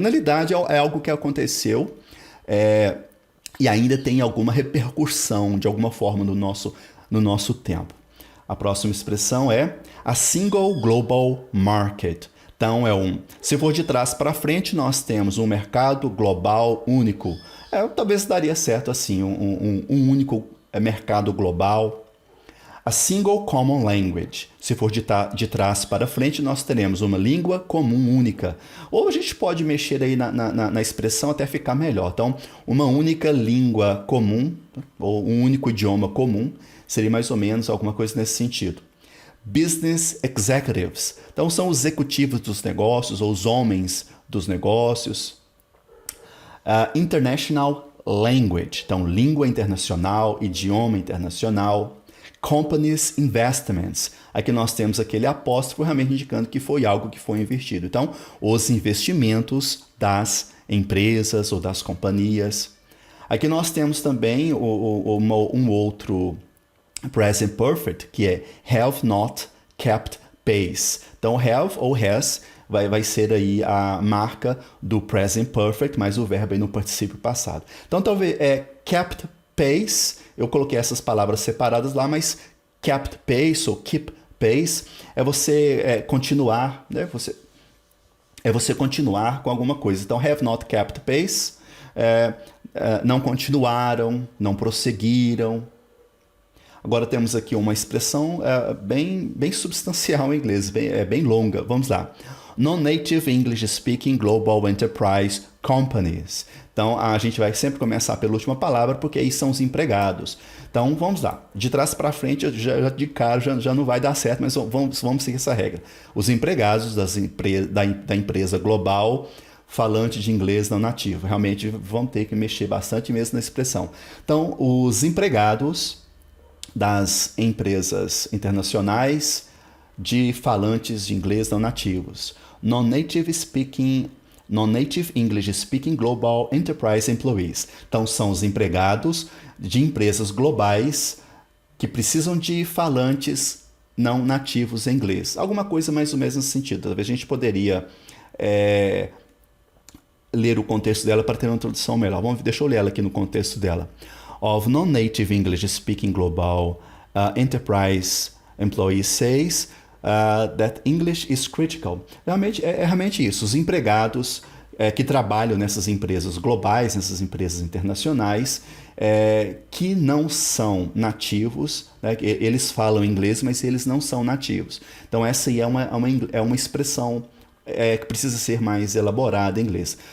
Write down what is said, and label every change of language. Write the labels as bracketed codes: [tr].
[pt] Na realidade, é algo que aconteceu e ainda tem alguma repercussão, de alguma forma, no nosso tempo. A próxima expressão é [en] a single global market. [pt] Então, se for de trás para frente, nós temos um mercado global único. Talvez daria certo assim, um único mercado global. [en] A single common language. [pt] Se for de trás para frente, nós teremos uma língua comum única. Ou a gente pode mexer aí na expressão até ficar melhor. Então, uma única língua comum, ou um único idioma comum, seria mais ou menos alguma coisa nesse sentido. [en] Business executives. [pt] Então, são os executivos dos negócios, ou os homens dos negócios. [en] International language. [pt] Então, língua internacional, idioma internacional. [en] Companies investments. [pt] Aqui nós temos aquele apóstrofo realmente indicando que foi algo que foi investido. Então, os investimentos das empresas ou das companhias. Aqui nós temos também um outro present perfect, que é [en] have not kept pace. [pt] Então, have ou has vai ser aí a marca do present perfect, mas o verbo aí no particípio passado. Então, talvez kept pace, eu coloquei essas palavras separadas lá, mas [en] kept pace ou keep pace [pt] é você continuar, né? Você continuar com alguma coisa. Então, [en] have not kept pace, [pt] não continuaram, não prosseguiram. Agora temos aqui uma expressão bem substancial em inglês, bem longa. Vamos lá. [en] Non-native English Speaking Global Enterprise Companies. [pt] Então, a gente vai sempre começar pela última palavra, porque aí são os empregados. Então, vamos lá. De trás para frente, de cara, já não vai dar certo, mas vamos seguir essa regra. Os empregados da empresa global falante de inglês não nativo. Realmente vão ter que mexer bastante mesmo na expressão. Então, os empregados das empresas internacionais de falantes de inglês não nativos. [en] Non-native English Speaking Global Enterprise Employees. [pt] Então, são os empregados de empresas globais que precisam de falantes não nativos em inglês. Alguma coisa mais ou menos nesse sentido. Talvez a gente poderia ler o contexto dela para ter uma introdução melhor. Deixa eu ler ela aqui no contexto dela. [en] Of non-native English Speaking Global Enterprise Employees says that English is critical. [pt] Realmente isso. Os empregados que trabalham nessas empresas globais, nessas empresas internacionais, que não são nativos, né? Eles falam inglês, mas eles não são nativos. Então essa aí é uma expressão que precisa ser mais elaborada em inglês.